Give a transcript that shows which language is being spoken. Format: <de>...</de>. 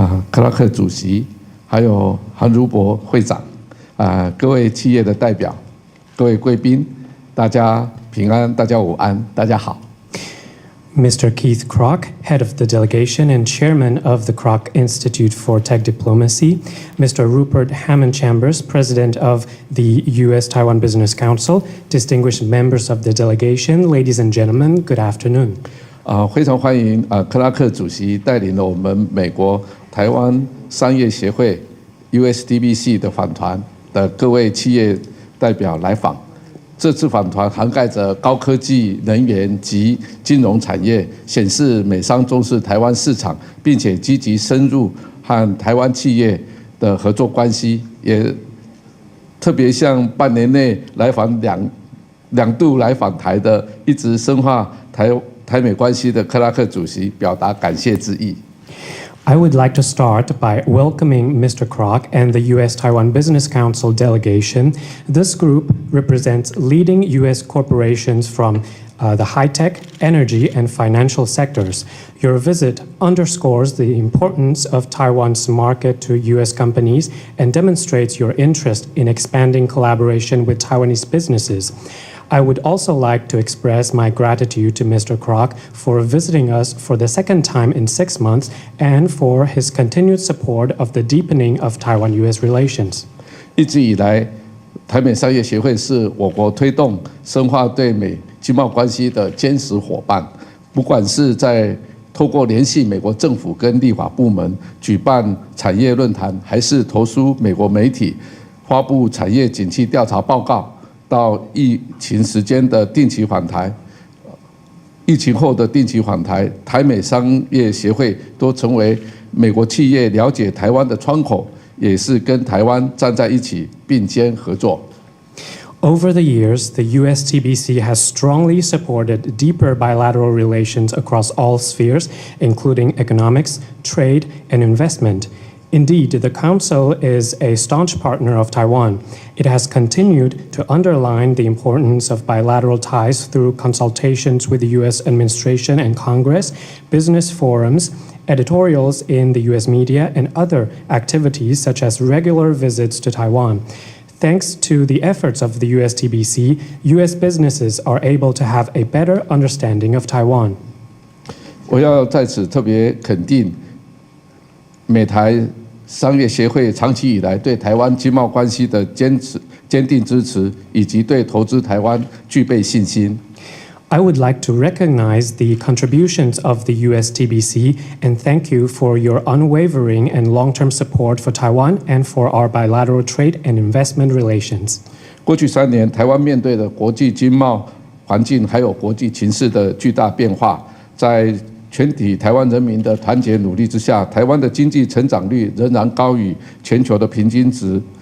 <zh>克拉克主席，还有韩如博会长，各位企业的代表，各位贵宾，大家平安，大家午安，大家好。</zh> <en>Mr. Keith Kroc, head of the delegation and chairman of the Kroc Institute for Tech Diplomacy, Mr. Rupert Hammond Chambers, president of the U.S.-Taiwan Business Council, distinguished members of the delegation, ladies and gentlemen, good afternoon.</en> <zh>非常欢迎克拉克主席带领了我们美国台湾商业协会 USDBC 的访团的各位企业代表来访。这次访团涵盖着高科技、能源及金融产业，显示美商重视台湾市场，并且积极深入和台湾企业的合作关系，也特别向半年内来访两度来访台的，一直深化台美关系的克拉克主席表达感谢之意。</zh> <en>I would like to start by welcoming Mr. Kroc and the U.S.-Taiwan Business Council delegation. This group represents leading U.S. corporations from the high-tech, energy, and financial sectors. Your visit underscores the importance of Taiwan's market to U.S. companies and demonstrates your interest in expanding collaboration with Taiwanese businesses. I would also like to express my gratitude to Mr. Kroc for visiting us for the second time in 6 months and for his continued support of the deepening of Taiwan-U.S. relations.</en> <zh>一直以来，台美商业协会是我国推动深化对美经贸关系的坚实伙伴。不管是在透过联系美国政府跟立法部门举办产业论坛，还是投书美国媒体发布产业景气调查报告，到疫情时间的定期访台，疫情后的定期访台，台美商业协会都成为美国企业了解台湾的窗口，也是跟台湾站在一起并肩合作。</zh> <en>Over the years, the USTBC has strongly supported deeper bilateral relations across all spheres, including economics, trade, and investment. Indeed, the Council is a staunch partner of Taiwan. It has continued to underline the importance of bilateral ties through consultations with the U.S. administration and Congress, business forums, editorials in the U.S. media, and other activities such as regular visits to Taiwan. Thanks to the efforts of the USTBC, U.S. businesses are able to have a better understanding of Taiwan.</en> <zh>我要在此特别肯定美台商业协会长期以来对台湾经贸关系的坚定支持，以及对投资台湾具备信心。</zh> <en>I would like to recognize the contributions of the USTBC and thank you for your unwavering and long-term support for Taiwan and for our bilateral trade and investment relations.</en> <zh>过去3年，台湾面对的国际经贸环境还有国际情势的巨大变化，在全体台湾人民的团结努力之下，台湾的经济成长率仍然高于全球的平均值。</zh>